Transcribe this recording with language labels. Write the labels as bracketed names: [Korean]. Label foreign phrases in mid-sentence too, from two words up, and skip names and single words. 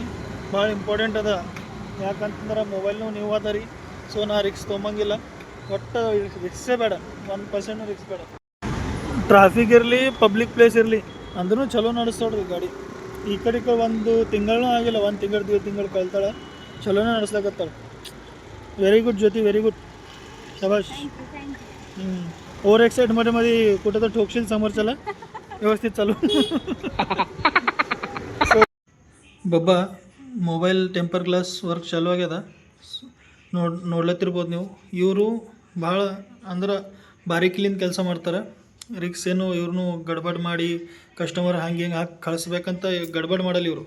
[Kannada] ಭಾಳ ಇಂಪಾರ್ಟೆಂಟ್ ಅದ. ಯಾಕಂತಂದ್ರೆ ಮೊಬೈಲ್ನು ನೀವು ಅದ ರೀ. ಸೊ ನಾ ರಿಕ್ಸ್ ತೊಗೊಂಬಂಗಿಲ್ಲ. ಒಟ್ಟು ರಿಕ್ಸೇ ಬೇಡ, 1% ರಿಕ್ಸ್ ಬೇಡ. ಟ್ರಾಫಿಕ್ ಇರಲಿ, [English] public place [Kannada] ಇರಲಿ, ಅಂದ್ರೂ ಚಲೋ ನಡೆಸ್ತೋಡ್ರಿ ಗಾಡಿ. ಈ ಕಡೆ ಒಂದು ತಿಂಗಳೂ ಆಗಿಲ್ಲ, 1 ತಿಂಗಳು 2 ತಿಂಗಳು ಕಲ್ತಾಳೆ. ಚಲೋನೇ ನಡೆಸ್ಲಾಕತ್ತಾಳೆ. [English] very good [Marathi] ज्योती, [English] very good, [Marathi] शाबाश. [English] over excitement [Marathi] मध्ये कुठं तर ठोकशील समोरच्याला. व्यवस्थित चालू. [Kannada] ಬಬ್ಬಾ [English] mobile temper glass work [Kannada] ಚಾಲೂ ಆಗ್ಯದ. ನೋಡ್ಲತ್ತಿರ್ಬೋದು ನೀವು. ಇವರು ಭಾಳ ಅಂದ್ರೆ ಬಾರಿಕಿಲಿಂದ ಕೆಲಸ ಮಾಡ್ತಾರೆ. ರಿಕ್ಸ್ ಏನು ಇವ್ರನ್ನೂ ಗಡ್ಬಡ್ ಮಾಡಿ ಕಸ್ಟಮರ್ ಹಂಗೆ ಹಿಂಗೆ ಹಾಕಿ ಕಳಿಸ್ಬೇಕಂತ ಗಡ್ಬಡ್ ಮಾಡಲ್ಲ ಇವರು.